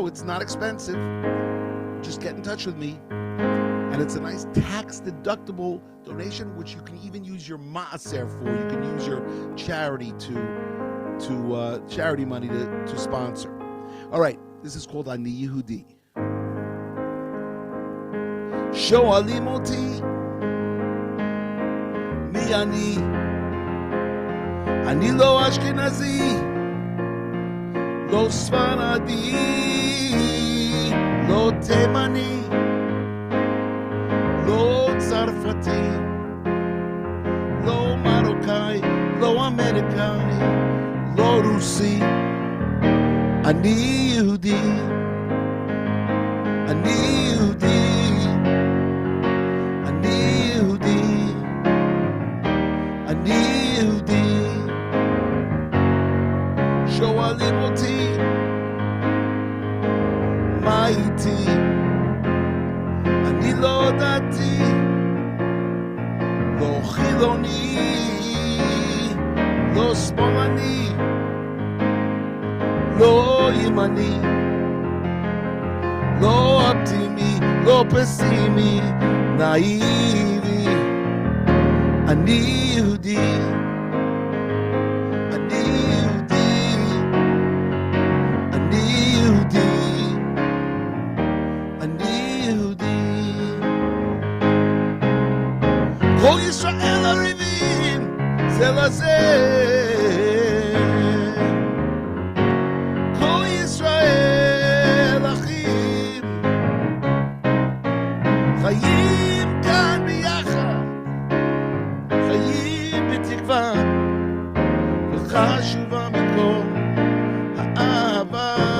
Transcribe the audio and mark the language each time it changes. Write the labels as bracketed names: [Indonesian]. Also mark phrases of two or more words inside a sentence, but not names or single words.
[English] It's not expensive. Just get in touch with me. And it's a nice tax-deductible donation, which you can even use your maaser for. You can use your charity to charity money to sponsor. All right, this is called Ani Yehudi. [Hebrew] שואלים אותי מי אני, אני לא אשכנזי, לא ספרדי, לא תימני, לא צרפתי, לא מרוקאי, לא אמריקאי, לא רוסי. אני יהודי, אני יהודי, אני יהודי, אני יהודי, Ani Yehudi, Ani Yehudi. שואלים אותי מה איתי, אני לא דתי, לא חילוני, לא שמאלני, לא ימני, לא אופטימי, לא פסימי, נאיבי. אני יהודי, אני יהודי, אני יהודי, אני יהודי, Ani Yehudi, Ani Yehudi. כל ישראל ערבים זה לזה, חיים כאן ביחד, חיים בתקווה, וחשובה מכל האהבה.